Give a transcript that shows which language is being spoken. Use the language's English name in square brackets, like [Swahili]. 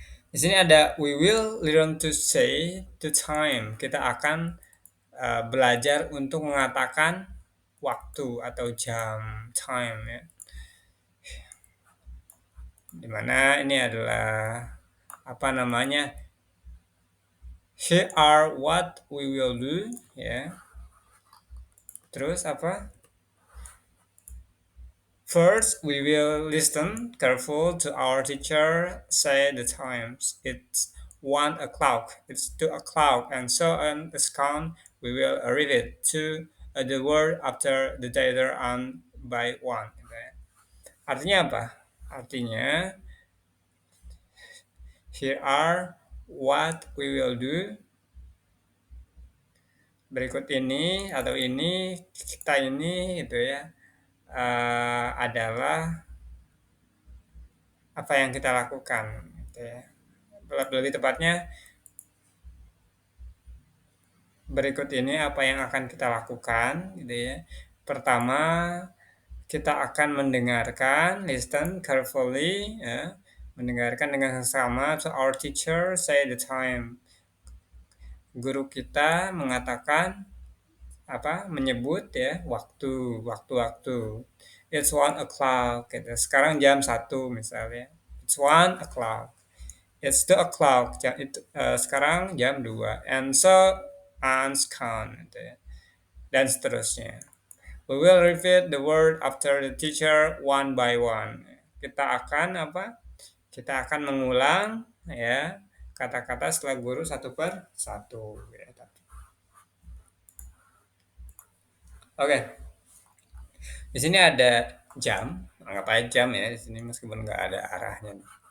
[Indonesian] Di sini ada [English] we will learn to say the time. [Indonesian] Kita akan belajar untuk mengatakan waktu atau jam, time ya. Dimana ini adalah apa namanya? [English] Here are what we will do ya. [Indonesian] Terus apa? [English] First, we will listen careful to our teacher say the times. It's 1 o'clock, it's 2 o'clock, and so on the count. We will repeat to the word after the letter and by one. Okay. [Indonesian] Artinya apa? [English] Artinya, here are what we will do. [Indonesian] Berikut ini atau ini kita ini gitu ya, adalah apa yang kita lakukan gitu ya. Lebih tepatnya berikut ini apa yang akan kita lakukan gitu ya. Pertama, kita akan mendengarkan, [English] listen carefully [Indonesian] ya, mendengarkan dengan seksama [English] to our teacher say the time. [Indonesian] Guru kita mengatakan apa? Menyebut ya waktu-waktu. [English] It's 1 o'clock [Indonesian] gitu. Sekarang jam 1 misalnya. [English] It's 1 o'clock. It's 2 o'clock. [Indonesian] Sekarang jam 2. [English] And so on [Indonesian] gitu ya. Dan seterusnya. [English] We will repeat the word after the teacher one by one. [Indonesian] Kita akan apa? Kita akan mengulang ya kata-kata setelah guru satu per satu. Ya. Oke, di sini ada jam, anggap aja jam ya di sini meskipun nggak ada arahnya.